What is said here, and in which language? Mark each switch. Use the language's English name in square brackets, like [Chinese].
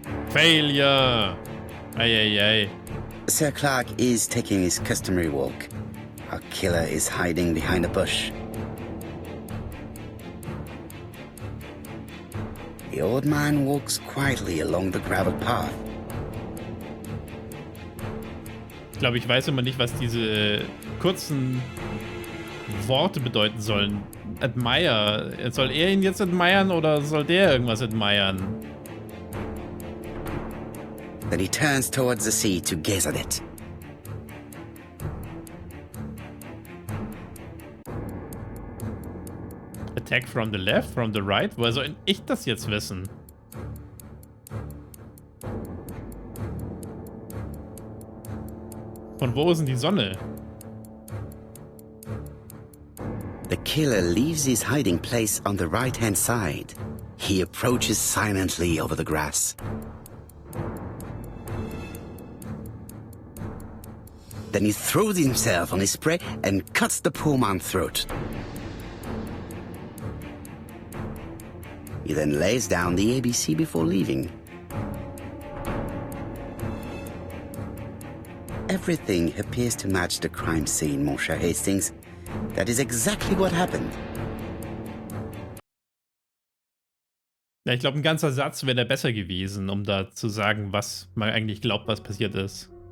[English] Failure. Eieiei. Sir Clarke is taking his customary walk. Our killer is hiding behind a bush. The old man walks quietly along the gravel path. [German] Ich glaube, ich weiß immer nicht, was diese kurzen Worte bedeuten sollen. Admire. Soll er ihn jetzt admiren oder soll der irgendwas admiren? [English] Then he turns towards the sea to gaze at it. Attack from the left, from the right? [German] Woher soll ich das jetzt wissen? Von wo ist denn die Sonne? [English] The killer leaves his hiding place on the right-hand side. He approaches silently over the grass. Then he throws himself on his prey and cuts the poor man's throat. He then lays down the ABC before leaving. Everything appears to match the crime scene, [French] mon cher [English] Hastings. That is exactly what happened. [German] Ja, ich glaube, ein ganzer Satz wäre da besser gewesen, um da zu sagen, was man eigentlich glaubt, was passiert ist.